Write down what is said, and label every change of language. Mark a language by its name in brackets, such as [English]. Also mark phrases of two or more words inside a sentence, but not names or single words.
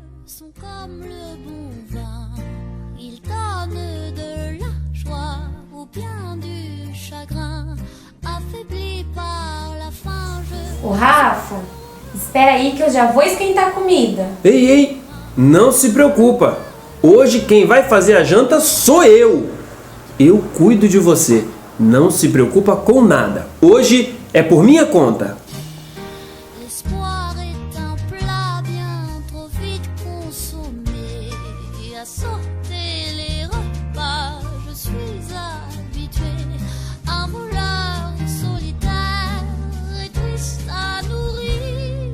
[French] sont comme le bon vin, ils donnent de la joie ou bien du chagrin, affaibli par la faim. [Portuguese] Ô Rafa, espera aí que eu já vou esquentar a comida. Ei, não se preocupa. Hoje quem vai fazer a janta sou eu. Eu cuido de você. Não se preocupa com nada. Hoje é por minha conta. [French] L'espoir est un plat bien trop vite consommé. À sauter les repas, je suis habituée. Un voleur solitaire et triste à nourrir.